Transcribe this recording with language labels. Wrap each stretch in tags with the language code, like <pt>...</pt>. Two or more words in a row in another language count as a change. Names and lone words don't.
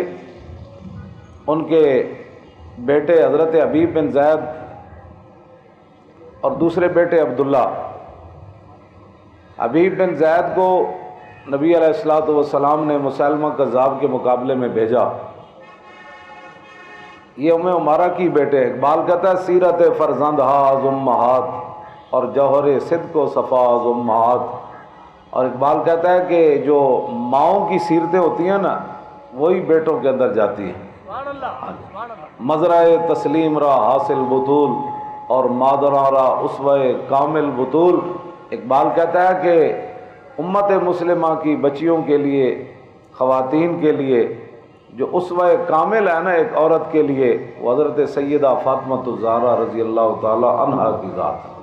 <ur>ان کے بیٹے حضرت حبیب بن زید اور دوسرے بیٹے عبداللہ، حبیب بن زید کو نبی علیہ الصلوۃ والسلام نے مسلمہ کذاب کے مقابلے میں بھیجا۔ یہ ام عمارہ کی بیٹے، اقبال کہتا ہے</ur> <fa>سیرت فرزند ہاز امہات اور جوہر صدق و صفا از امہات۔</fa> <ur>اور اقبال کہتا ہے کہ جو ماؤں کی سیرتیں ہوتی ہیں نا، وہی بیٹوں کے اندر جاتی ہیں۔</ur> <fa>مزرع تسلیم را حاصل بطول اور مادراں را اسوہ کامل بطول۔</fa> <ur>اقبال کہتا ہے کہ امت مسلمہ کی بچیوں کے لیے، خواتین کے لیے جو اسوہ کامل ہے نا ایک عورت کے لیے، وہ حضرت سیدہ فاطمۃ الزہرا رضی اللہ تعالی عنہا کی ذات ہے۔</ur>